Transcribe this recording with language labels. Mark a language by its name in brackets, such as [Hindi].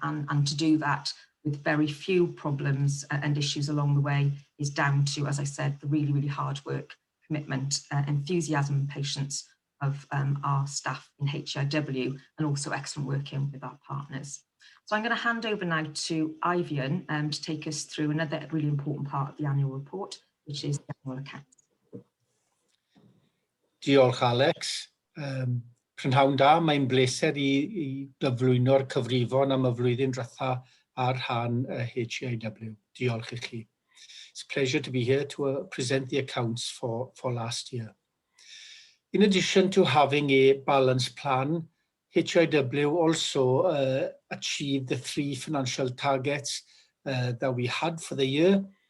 [English] And to do that with very few problems and issues along the way is down to, as I said, the really, really hard work, commitment, enthusiasm and patience of our staff in HEIW, and also excellent working with our partners. So I'm going to hand over now to Ivian to take us through another really important part of the annual report, which is the annual accounts. [Welsh] Diolch, Alex. Prynhawn da, mae'n bleser i gyflwyno'r cyfrifon am y flwyddyn diwetha ar rhan HEIW. Diolch I chi. [English] It's a pleasure to be here to present the accounts for last year. In addition to having a balanced plan, HEIW also achieved the 3 financial targets that we had for the year.